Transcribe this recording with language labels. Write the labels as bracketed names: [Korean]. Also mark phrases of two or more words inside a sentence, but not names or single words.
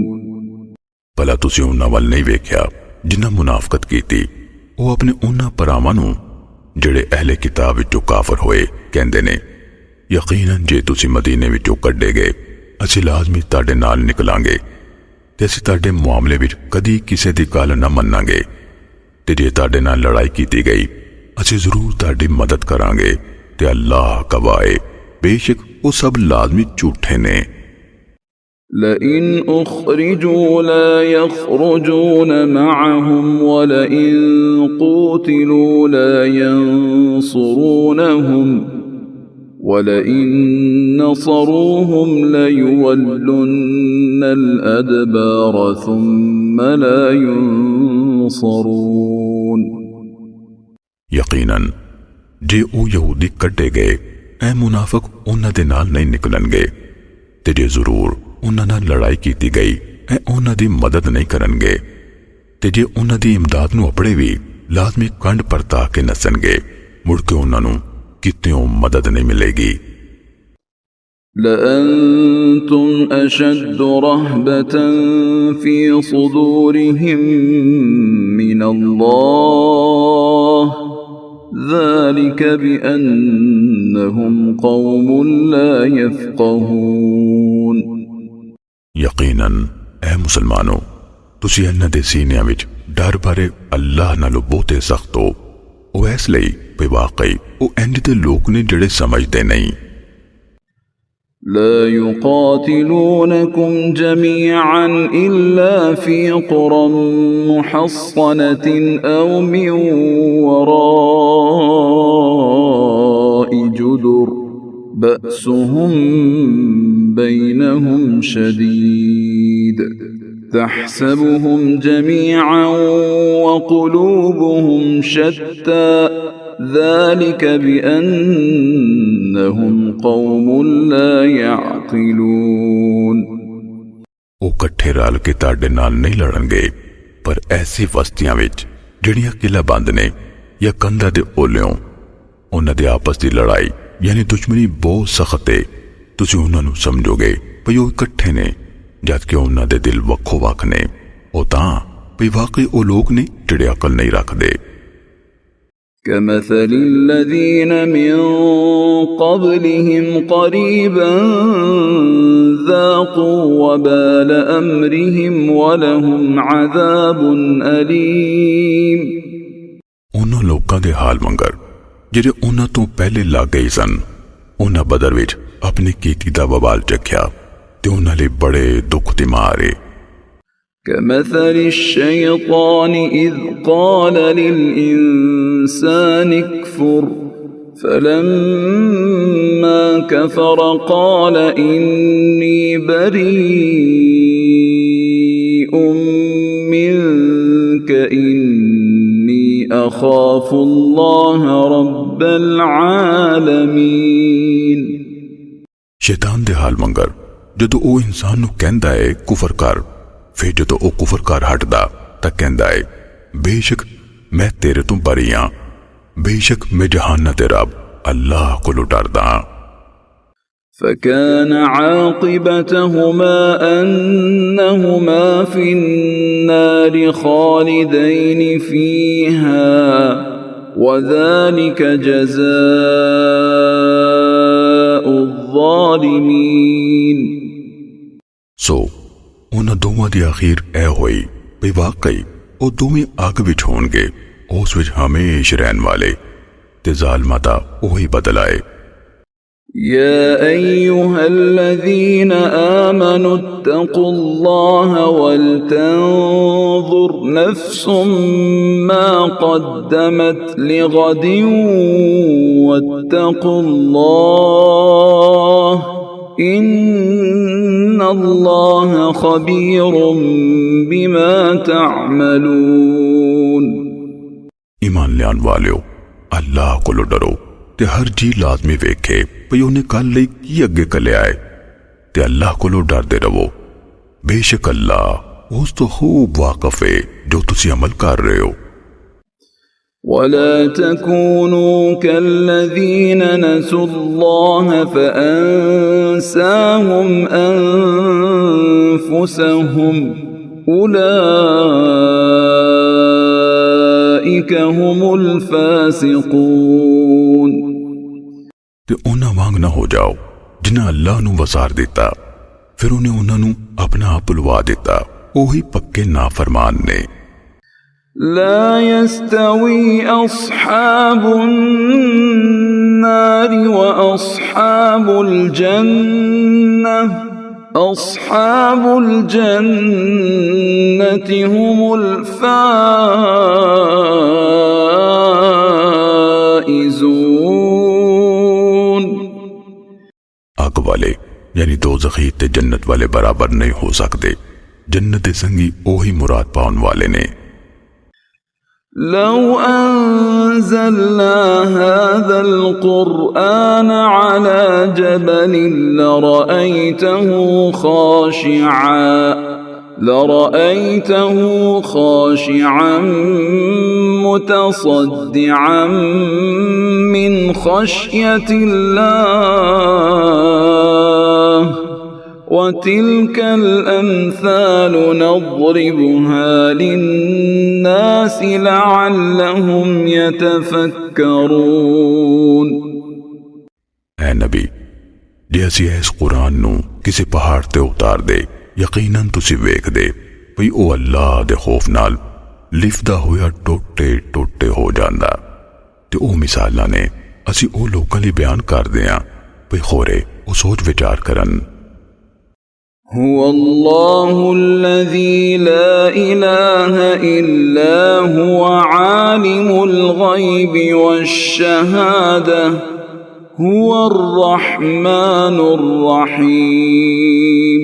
[Punjabi] ਭਲਾ ਤੁਸੀਂ ਉਹਨਾਂ ਵੱਲ ਨਹੀਂ ਵੇਖਿਆ ਜਿਨ੍ਹਾਂ ਮੁਨਾਫਕਤ ਕੀਤੀ। ਉਹ ਆਪਣੇ ਉਹਨਾਂ ਭਰਾਵਾਂ ਨੂੰ ਜਿਹੜੇ ਅਹਿਲੇ ਕਿਤਾਬ ਵਿੱਚੋਂ ਕਾਫਰ ਹੋਏ ਕਹਿੰਦੇ ਨੇ, ਯਕੀਨਨ ਜੇ ਤੁਸੀਂ ਮਦੀਨੇ ਵਿੱਚੋਂ ਕੱਢੇ ਗਏ ਅਸੀਂ ਲਾਜ਼ਮੀ ਤੁਹਾਡੇ ਨਾਲ ਨਿਕਲਾਂਗੇ ਤੇ ਅਸੀਂ ਤੁਹਾਡੇ ਮਾਮਲੇ ਵਿੱਚ ਕਦੀ ਕਿਸੇ ਦੀ ਗੱਲ ਨਾ ਮੰਨਾਂਗੇ ਤੇ ਜੇ ਤੁਹਾਡੇ ਨਾਲ ਲੜਾਈ ਕੀਤੀ ਗਈ ਅਸੀਂ ਜ਼ਰੂਰ ਤੁਹਾਡੀ ਮਦਦ ਕਰਾਂਗੇ ਤੇ ਅੱਲਾਹ ਗਵਾਹ ਹੈ ਬੇਸ਼ੱਕ ਉਹ ਸਭ ਲਾਜ਼ਮੀ ਝੂਠੇ ਨੇ। [Arabic] لئن أخرجوا لا يخرجون معهم ولئن قوتلوا لا ينصرونهم ولئن نصروهم ليولن الأدبار ثم لا ينصرون [Punjabi] ਯਕੀਨਨ ਜੇ ਉਹ ਯਹੂਦੀ ਕੱਢੇ ਗਏ ਐ ਮੁਨਾਫਿਕ ਉਹਨਾਂ ਦੇ ਨਾਲ ਨਹੀਂ ਨਿਕਲਣਗੇ ਤੇ ਜੇ ਜ਼ਰੂਰ ਉਹਨਾਂ ਨਾਲ ਲੜਾਈ ਕੀਤੀ ਗਈ ਐ ਉਹਨਾਂ ਦੀ ਮਦਦ ਨਹੀਂ ਕਰਨਗੇ ਤੇ ਜੇ ਉਹਨਾਂ ਦੀ ਇਮਦਾਦ ਨੂੰ ਅਪੜੇ ਵੀ ਲਾਜ਼ਮੀ ਕੰਡ ਪਰਤਾ ਕੇ ਨਸਣਗੇ ਮੁੜ ਕੇ ਉਹਨਾਂ ਨੂੰ ਕਿਤਿਓਂ ਮਦਦ ਨਹੀਂ ਮਿਲੇਗੀ। [Arabic] لأنتم أشد رهبة في صدورهم من الله ذلك بأنهم قوم لا يفقهون [Punjabi] ਯਕੀਨਨ ਐ ਮੁਸਲਮਾਨੋ ਤੁਸੀਂ ਇਹਨਾਂ ਦੇ ਸੀਨਿਆਂ ਵਿੱਚ ਡਰ ਬਾਰੇ ਅੱਲਾਹ ਨਾਲੋਂ ਬਹੁਤੇ ਸਖਤ ਹੋ। ਉਹ ਇਸ ਲਈ ਵੀ ਵਾਕਈ ਉਹ ਇੰਜ ਦੇ ਲੋਕ ਨੇ ਜਿਹੜੇ ਸਮਝਦੇ ਨਹੀਂ। [Arabic] لا يقاتلونكم جميعا إلا في قرى محصنة أو من وراء جدر بأسهم بينهم شديد تحسبهم جميعا وقلوبهم شتى ذلك بأنهم قوم لا يعقلون [Punjabi] ਉਹ ਇਕੱਠੇ ਰਲ ਕੇ ਤੁਹਾਡੇ ਨਾਲ ਨਹੀਂ ਲੜਨਗੇ ਪਰ ਐਸੀ ਵਸਤੀਆਂ ਵਿੱਚ ਜਿਹੜੀਆਂ ਕਿਲਾ ਬੰਦ ਨੇ ਜਾਂ ਕੰਧਾਂ ਦੇ ਓਲਿਓਂ ਉਹਨਾਂ ਦੇ ਆਪਸ ਦੀ ਲੜਾਈ ਯਾਨੀ ਦੁਸ਼ਮਣੀ ਬਹੁਤ ਸਖਤ ਹੈ ਤੁਸੀਂ ਉਹਨਾਂ ਨੂੰ ਸਮਝੋਗੇ ਭਈ ਉਹ ਇਕੱਠੇ ਨੇ ਜਦ ਕਿ ਉਹਨਾਂ ਦੇ ਦਿਲ ਵੱਖੋ ਵੱਖ ਨੇ। ਉਹ ਤਾਂ ਭਈ ਵਾਕਈ ਉਹ ਲੋਕ ਨੇ ਜਿਹੜੇ ਅਕਲ ਨਹੀਂ ਰੱਖਦੇ। [Arabic] كمثل الذين من قبلهم قريبا ذاقوا وبال أمرهم ولهم عذاب أليم [Punjabi] ਉਹਨਾਂ ਲੋਕਾਂ ਦੇ ਹਾਲ ਮੰਗਰ ਜਿਹੜੇ ਉਹਨਾਂ ਤੋਂ ਪਹਿਲੇ ਲੱਗ ਗਏ ਸਨ ਉਹਨਾਂ ਬਦਰ ਵਿੱਚ ਆਪਣੀ ਕੀਤੀ ਦਾ ਵਬਾਲ ਚੱਖਿਆ ਤੇ ਉਹਨਾਂ ਲਈ ਬੜੇ ਦੁੱਖ ਦੀ ਮਾਰੇ। [Arabic] كمثل الشيطان إذ قال للإنسان اكفر فلما كفر قال إني بريء منك إني أخاف الله رب العالمين [Punjabi] ਸ਼ੈਤਾਨ ਦੇ ਹਾਲ ਮੰਗਰ ਜਦੋਂ ਉਹ ਇਨਸਾਨ ਨੂੰ ਕਹਿੰਦਾ ਹੈ ਕੁਫਰ ਕਰ ਫਿਰ ਜਦੋਂ ਉਹ ਕੁਫਰ ਕਰ ਹਟਦਾ ਤਾਂ ਕਹਿੰਦਾ ਹੈ ਬੇਸ਼ੱਕ ਮੈਂ ਤੇਰੇ ਤੋਂ ਬਰੀ ਹਾਂ ਬੇਸ਼ੱਕ ਮੈਂ ਜਹਾਨ ਦੇ ਰੱਬ ਅੱਲਾਹ ਕੋਲੋਂ ਡਰਦਾ ਹਾਂ। [Arabic] فكان عاقبتهما أنهما في النار خالدين فيها وذلك جزاء الظالمين [Punjabi] ਸੋ ਉਹਨਾਂ ਦੋਵਾਂ ਦੀ ਅਖੀਰ ਇਹ ਹੋਈ ਵੀ ਵਾਕਈ ਉਹ ਦੋਵੇਂ ਅੱਗ ਵਿੱਚ ਹੋਣਗੇ ਉਸ ਵਿੱਚ ਹਮੇਸ਼ਾ ਰਹਿਣ ਵਾਲੇ ਤੇ ਜ਼ਾਲਮਾਂ ਦਾ ਉਹੀ ਬਦਲਾ ਹੈ। [Arabic] يا أيها الذين آمنوا اتقوا الله ولتنظر نفس ما قدمت لغد واتقوا الله إن الله خبير بما تعملون [Punjabi] ਈਮਾਨ ਲਿਆਣ ਵਾਲਿਓ ਅੱਲਾਹ ਕੋਲੋ ਡਰੋ ਤੇ ਹਰ ਜੀ ਲਾਜ਼ਮੀ ਵੇਖੇ ਭਈ ਉਹਨੇ ਕੱਲ੍ਹ ਲਈ ਕੀ ਅੱਗੇ ਕਲਿਆ ਹੈ ਤੇ ਅੱਲਾਹ ਕੋਲੋ ਡਰਦੇ ਰਵੋ। ਬੇਸ਼ੱਕ ਅੱਲਾਹ ਉਸ ਤੋ ਖ਼ੂਬ ਵਾਕਫ਼ ਹੈ ਜੋ ਤੁਸੀ ਅਮਲ ਕਰ ਰਹੇ ਹੋ। [Arabic] ولا تكونوا كالذين نسوا الله فأنساهم أنفسهم أولئك هم الفاسقون। [Punjabi] ਤੇ ਉਨ੍ਹਾਂ ਵਾਂਗ ਨਾ ਹੋ ਜਾਓ ਜਿਨ੍ਹਾਂ ਅੱਲਾਹ ਨੂੰ ਵਸਾਰ ਦਿੱਤਾ ਫਿਰ ਉਨ੍ਹੇ ਉਨ੍ਹਾਂ ਨੂੰ ਅਪਣਾ ਆਪ ਭੁਲਵਾ ਦਿੱਤਾ, ਓਹੀ ਪੱਕੇ ਨਾਫ਼ਰਮਾਨ ਨੇ। [Arabic] لا يستوي أصحاب النار وأصحاب الجنة أصحاب الجنة هم الفائزون। [Punjabi] ਅੱਗ ਵਾਲੇ ਯਾਨੀ ਦੋਜ਼ਖ਼ੀ ਤੇ ਜੰਨਤ ਵਾਲੇ ਬਰਾਬਰ ਨਹੀਂ ਹੋ ਸਕਦੇ। ਜੰਨਤ ਸੰਗੀ ਓਹੀ ਮੁਰਾਦ ਪਾਉਣ ਵਾਲੇ ਨੇ। [Arabic] لو أنزلنا هذا القرآن على جبل لرأيته خاشعا متصدعا من خشية الله وتلك الأمثال نضربها للناس لعلهم يتفكرون۔ [Punjabi] ਐ ਨਬੀ, ਜੇ ਅਸੀ ਇਸ ਕੁਰਾਨ ਨੂੰ ਕਿਸੀ ਪਹਾੜ ਤੇ ਉਤਾਰ ਦੇ ਯਕੀਨਨ ਤੁਸੀ ਵੇਖ ਦੇ ਭਈ ਓ ਅੱਲਾਹ ਦੇ ਖ਼ੌਫ਼ ਨਾਲ ਲਿਫ਼ਦਾ ਹੋਇਆ ਟੋਟੇ ਟੋਟੇ ਹੋ ਜਾਂਦਾ ਤੇ ਓ ਮਿਸਾਲਾਂ ਨੇ ਅਸੀ ਓ ਲੋਕਾਂ ਲਈ ਬਿਆਨ ਕਰ ਦੀਆਂ ਭਈ ਖੋਰੇ ਓ ਸੋਚ ਵਿਚਾਰ ਕਰਨ। [Arabic] هو الله الذي لا إله إلا هو عالم الغيب والشهادة هو الرحمن الرحيم।